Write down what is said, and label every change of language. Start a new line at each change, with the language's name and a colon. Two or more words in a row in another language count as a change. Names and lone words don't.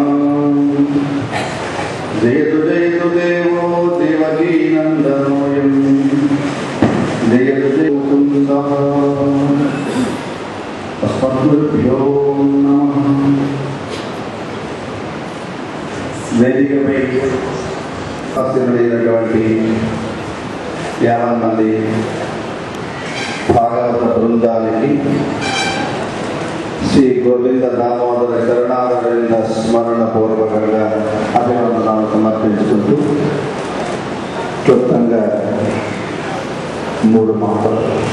Sanskrit: जयतु जयतु देवो देवकी नन्दनोऽयं जयतु जयतु कुन्दः। अस्मद्गुरुभ्यो नमः।
Telugu: వేదికపై ఆశీర్వదించినటువంటి 50 మంది భాగవత బృందానికి శ్రీ గోవింద దామోదర శరణారవింద స్మరణ పూర్వకంగా అభినందనలు సమర్పించుకుంటూ క్లుప్తంగా 3 మాటలు.